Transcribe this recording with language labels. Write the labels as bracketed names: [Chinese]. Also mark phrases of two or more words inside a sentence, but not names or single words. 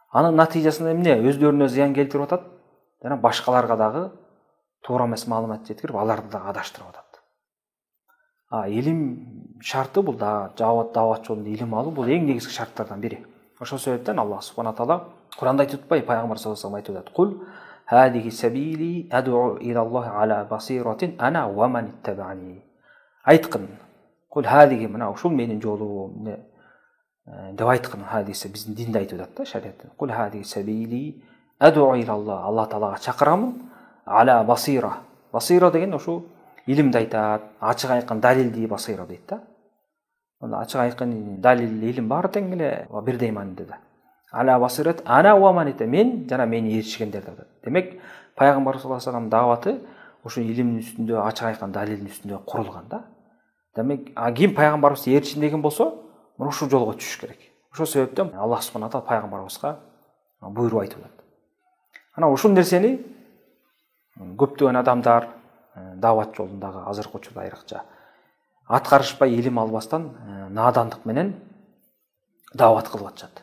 [Kyrgyz] Анын натыйжасында эмне? Өздөрүнө зыян келтирип атат, жана башкаларга дагы туура эмес маалымат жеткирип, аларды дагы адаштырып атат. Илим шарты бул да даават жолунда илим алуу бул эң негизги шарттардан бири. Ошол себептен Аллах субхана таала Куранда айтып атпайбы, пайгамбар [Arabic] صلى الله عليه وسلم [Kyrgyz] айтып атат: [Arabic] "قل هذه سبيلي أدعو إلى الله على بصيرة أنا ومن اتبعني." [Kyrgyz] Айткын. [Arabic] قل هذه [Kyrgyz] мына ушул менин жолум деп айткын. Хадисе биздин динде айтып атат да, шариятта. [Arabic] قل هذه سبيلي أدعو إلى الله. [Kyrgyz] Алла таалага чакырамын. [Arabic] على بصيرة. [Kyrgyz] Басира деген ошо илимди айтат, ачык айкын далилди басира дейт да. Анда ачык айкын далил илим баары тең эле бирдей маанидә. [Arabic] على بصيرة أنا ومن اتبعني. [Kyrgyz] Мен жана мени ээрчишкендер деп. Демек, пайгамбар [Arabic] صلى الله عليه وسلم [Kyrgyz] дааваты ошо илимдин үстүндө, ачык айкын далилдин үстүндө курулган да. Демек, ким пайгамбарыбызды ээрчисин деген болсо, мына ушул жолго түшүш керек. Ошол себептен Аллах субхана таала пайгамбарыбызга буйруп айтып атат. Ана ушул нерсени көптөгөн адамдар даават жолундагы азыркы учурда айрыкча аткарышпай, илим албастан наадандык менен даават кылып атышат.